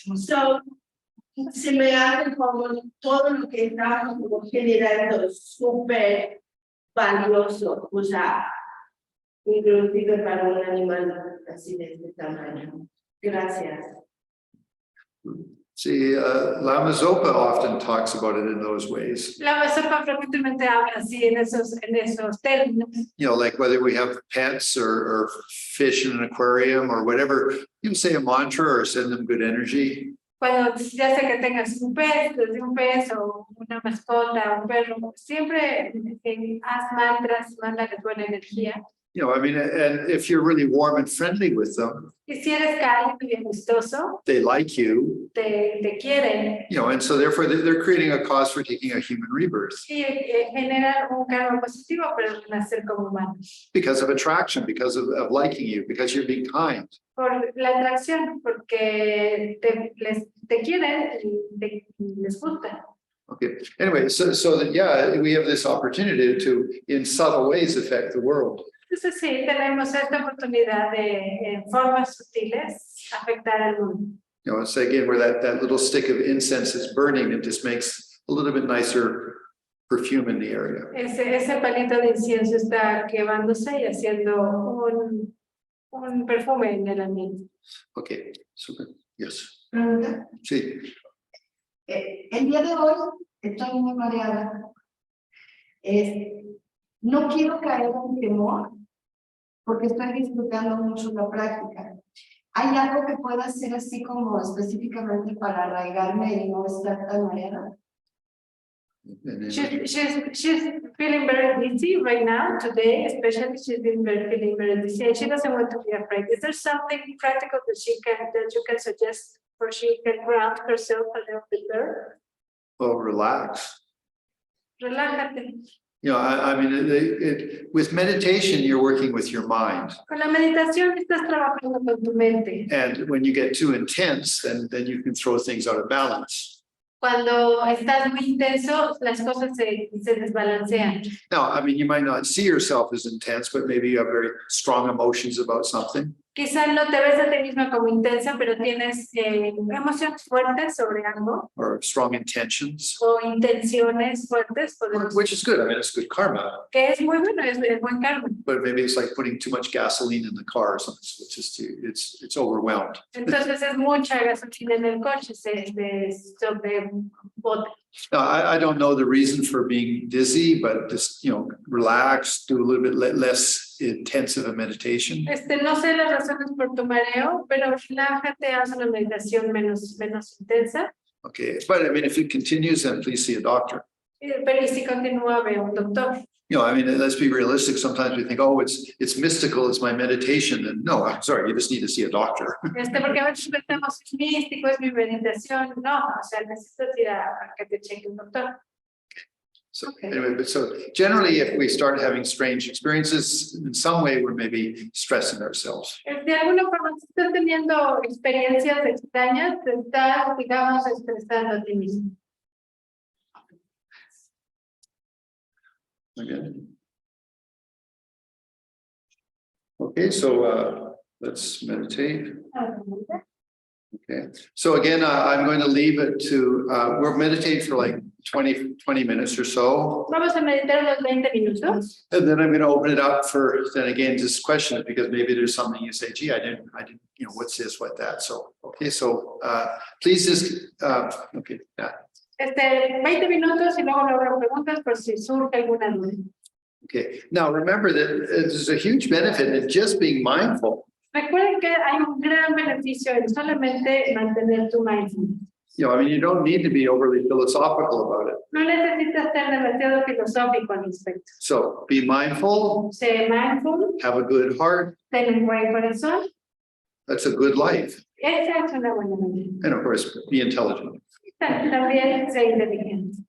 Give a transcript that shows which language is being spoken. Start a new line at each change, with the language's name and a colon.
Spanish: So, se me hace como todo lo que estamos generando súper valioso, o sea, inclusive para un animal así de este tamaño. Gracias.
English: See, Lama Zopa often talks about it in those ways.
Spanish: La sopa frecuentemente habla así en esos términos.
English: You know, like whether we have pets or fish in an aquarium or whatever, you can say a mantra or send them good energy.
Spanish: Cuando ya sea que tengas un pez, desde un pez o una mascota, un perro, siempre haz mantras, mándale buena energía.
English: You know, I mean, and if you're really warm and friendly with them,
Spanish: Y si eres cálido y amistoso,
English: they like you,
Spanish: te quieren
English: you know, and so therefore they're creating a cause for taking a human rebirth
Spanish: y generan un karma positivo para nacer como humanos.
English: because of attraction, because of liking you, because you're being kind.
Spanish: Por la atracción, porque te quieren y les gusta.
English: Okay. Anyway, so that, yeah, we have this opportunity to, in subtle ways, affect the world.
Spanish: Entonces sí, tenemos esta oportunidad de, en formas sutiles, afectar al mundo.
English: You know, it's again where that little stick of incense is burning, it just makes a little bit nicer perfume in the area.
Spanish: Ese palito de incienso está quemándose y haciendo un perfume en el ambiente.
English: Okay, super. Yes.
Spanish: Pregunta. Sí. El día de hoy estoy muy mareada. No quiero caer en temor porque estoy disfrutando mucho la práctica. ¿Hay algo que pueda hacer así como específicamente para arraigarme y no estar tan mareada?
English: She's feeling very dizzy right now, today, especially she's been feeling very dizzy and she doesn't want to be afraid. Is there something practical that you can suggest for she can ground herself a little bit better? Oh, relax.
Spanish: Relájate.
English: You know, I mean, with meditation, you're working with your mind.
Spanish: Con la meditación estás trabajando con tu mente.
English: And when you get too intense, then you can throw things out of balance.
Spanish: Cuando estás muy intenso, las cosas se desbalancean.
English: Now, I mean, you might not see yourself as intense, but maybe you have very strong emotions about something.
Spanish: Quizás no te ves a ti misma como intensa, pero tienes emociones fuertes sobre algo
English: Or strong intentions,
Spanish: o intenciones fuertes, podemos
English: which is good. I mean, it's good karma,
Spanish: que es muy bueno, es buen karma.
English: but maybe it's like putting too much gasoline in the car or something. So it's just, it's overwhelmed.
Spanish: Entonces es mucha gasolina en el coche, se sobrebote.
English: Now, I don't know the reason for being dizzy, but just, you know, relax, do a little bit less intensive a meditation.
Spanish: No sé las razones por tu mareo, pero relájate, haz una meditación menos intensa.
English: Okay, but I mean, if it continues, then please see a doctor.
Spanish: Pero y si continúa, ve a un doctor.
English: You know, I mean, let's be realistic. Sometimes we think, oh, it's mystical, it's my meditation. And no, I'm sorry, you just need to see a doctor.
Spanish: Porque a veces pensamos, es místico, es mi meditación. No, o sea, necesitas ir a que te cheque un doctor.
English: So Okay. anyway, but so generally, if we start having strange experiences, in some way, we're maybe stressing ourselves.
Spanish: De alguna forma, si estás teniendo experiencias extrañas, te estás, digamos, estresando a ti mismo.
English: Okay, so let's meditate. Okay, so again, I'm going to leave it to, we'll meditate for like 20 minutes or so.
Spanish: Vamos a meditar unos 20 minutos.
English: And then I'm going to open it up for, then again, just question it, because maybe there's something you say, gee, I didn't, you know, what's this, what that, so. Okay, so please just, okay, yeah.
Spanish: 20 minutos y luego le habrá preguntas por si surge alguna duda.
English: Okay, now remember that there's a huge benefit in just being mindful.
Spanish: Recuerden que hay un gran beneficio en solamente mantener tu mindfulness.
English: You know, I mean, you don't need to be overly philosophical about it.
Spanish: No necesitas ser demasiado filosófico al respecto.
English: So be mindful,
Spanish: Sé mindful,
English: have a good heart.
Spanish: ten un buen corazón.
English: That's a good life.
Spanish: Esa es una buena manera.
English: And of course, be intelligent.
Spanish: También sé inteligente.